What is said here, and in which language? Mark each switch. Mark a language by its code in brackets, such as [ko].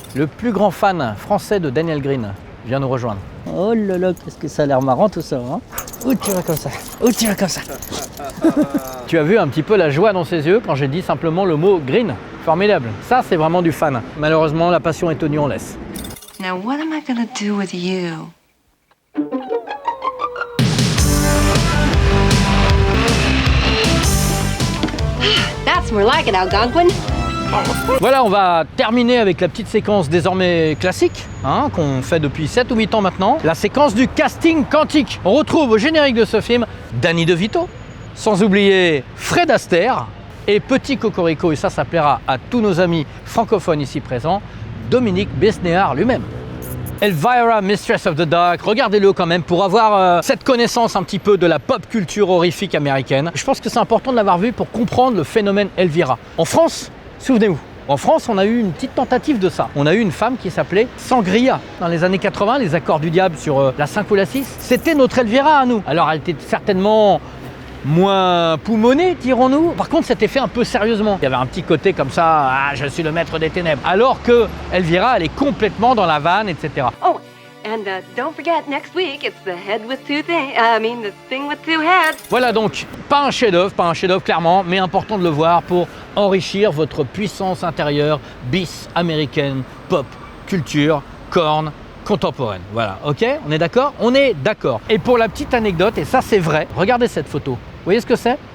[fr] Le plus grand fan français de Daniel Green vient nous rejoindre. Oh là là, qu'est-ce que ça a l'air marrant tout ça, hein? Où tu vas comme ça? Où tu vas comme ça? Tu as vu un petit peu la joie dans ses yeux quand j'ai dit simplement le mot green. Formidable. Ça, c'est vraiment du fan. Malheureusement, la passion est tenue en laisse. [en] Now, what am I gonna do with you? That's more like it, Algonquin. [fr] Voilà, on va terminer avec la petite séquence désormais classique, hein, qu'on fait depuis 7 ou 8 ans maintenant. La séquence du casting quantique. On retrouve au générique de ce film Danny DeVito, sans oublier Fred Astaire et petit cocorico, et ça plaira à tous nos amis francophones ici présents, Dominique Besnéard lui-même. Elvira, Mistress of the Dark, regardez-le quand même pour avoir cette connaissance un petit peu de la pop culture horrifique américaine. Je pense que c'est important de l'avoir vu pour comprendre le phénomène Elvira. En France, souvenez-vous, en France, on a eu une petite tentative de ça. On a eu une femme qui s'appelait Sangria. Dans les années 80, les accords du diable sur la 5 ou la 6, c'était notre Elvira à nous. Alors elle était certainement moins poumonnée, dirons-nous. Par contre, c'était fait un peu sérieusement. Il y avait un petit côté comme ça, ah, je suis le maître des ténèbres. Alors que Elvira, elle est complètement dans la vanne, etc. [en] Oh, and don't forget, next week, it's the head with two things. The thing with two heads. [fr] Voilà donc, pas un chef-d'œuvre clairement, mais important de le voir pour enrichir votre puissance intérieure bis américaine, pop, culture, corne, contemporaine. Voilà, ok? On est d'accord? On est d'accord. Et pour la petite anecdote, et ça c'est vrai, regardez cette photo. Vous voyez ce que c'est?